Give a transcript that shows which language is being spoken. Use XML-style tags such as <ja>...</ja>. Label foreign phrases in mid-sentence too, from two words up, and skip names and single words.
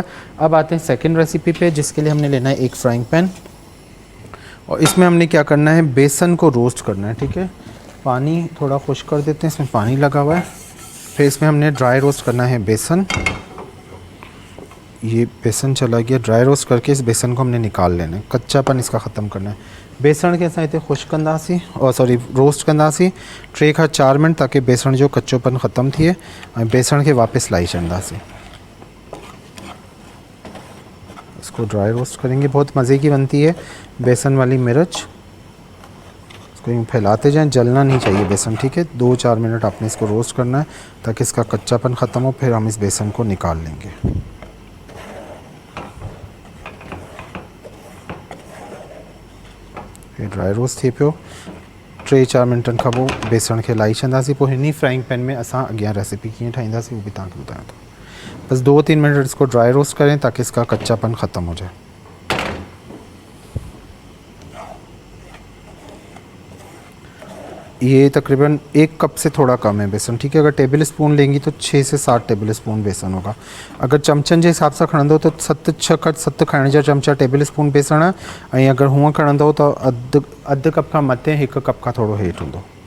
<hi>अब आते हैं</hi> <en>second recipe</en> <hi>पे, जिसके लिए हमने लेना है एक</hi> <en>frying pan,</en> <hi>और इसमें हमने क्या करना है, बेसन को रोस्ट करना है। ठीक है, पानी थोड़ा खुश कर देते हैं, इसमें पानी लगा हुआ है। फिर इसमें हमने</hi> <en>dry roast</en> <hi>करना है बेसन। ये बेसन चला गया,</hi> <en>dry roast</en> <hi>करके इस बेसन को हमने निकाल लेना है, कच्चापन इसका ख़त्म करना है।</hi> <sd>बेसण के असां हिते खुश कंदासीं और रोस्ट कंदासीं 3 खां 4 मिनट, ताकि बेसण जो कच्चोपन ख़त्म थिए ऐं बेसण के वापस लाई छॾंदासीं।</sd> <hi>इसको</hi> <en>dry roast</en> <hi>करेंगे, बहुत मज़े की बनती है बेसन वाली मिर्च। इसको यूँ फैलाते जाएं, जलना नहीं चाहिए बेसन। ठीक है, 2-4 मिनट आपने इसको रोस्ट करना है ताकि इसका कच्चापन ख़त्म हो, फिर हम इस बेसन को निकाल लेंगे।</hi> <sd>ये</sd> <en>dry roast</en> <sd>थी पियो, 3-4 मिनटनि खां पोइ बेसण खे लाई छॾंदासीं। पोइ हिन</sd> <en>frying pan</en> <sd>में असां अॻियां रेसिपी कीअं ठाहींदासीं वो भी तव्हांखे ॿुधायां थो।</sd> <hi>बस 2-3 मिनट इसको</hi> <en>dry roast</en> <hi>करें ताकि इसका कच्चापन ख़त्म हो जाए। ये तकरीबन 1 कप से थोड़ा कम है बेसन। ठीक है, अगर</hi> <en>table spoon</en> <hi>लेंगी तो 6 से 7</hi> <en>table spoon</en> <hi>बेसन होगा।</hi> <sd>अगर चमचन के हिसाब से खणंदो तो 7 खाइण जा चमचा</sd> <en>table spoon</en> <sd>बेसन है, अगर हुआ खणंदो तो अध कप का मथे 1 कप का थोड़ा हेठ होंदो।</sd>